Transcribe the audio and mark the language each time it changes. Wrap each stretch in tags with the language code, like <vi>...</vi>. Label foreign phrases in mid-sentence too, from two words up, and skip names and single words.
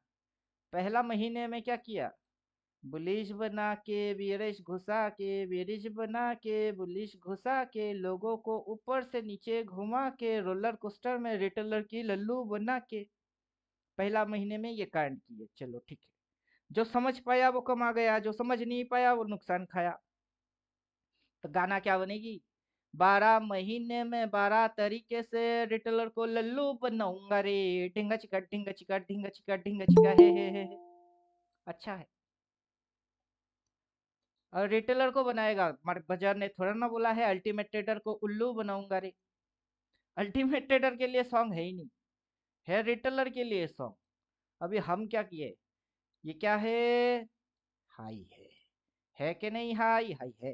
<hi>पहला महीने में क्या किया, बुलिश बना के बेरिश घुसा के, बेरिश बना के बुलिश घुसा के, लोगों को ऊपर से नीचे घुमा के,</hi> <en>roller coaster</en> <hi>में रिटेलर की लल्लू बना के पहला महीने में ये कांड किए। चलो ठीक है, जो समझ पाया वो कमा गया, जो समझ नहीं पाया वो नुकसान खाया। तो गाना क्या बनेगी, 12 महीने में 12 तरीके से रिटेलर को लल्लू बनाऊंगा रे, ढिंगा चिका ढिंगा चिका ढिंगा चिका ढिंगा चिका, हे। अच्छा है, और रिटेलर को बनाएगा, बाजार ने थोड़ा ना बोला है</hi> <en>ultimate trader</en> <hi>को उल्लू बनाऊंगा रे।</hi> <en>ultimate trader</en> <hi>के लिए सॉन्ग है ही नहीं, है रिटेलर के लिए सॉन्ग। अभी हम क्या किए, ये क्या है, हाई है कि नहीं, हाई हाई है।</hi>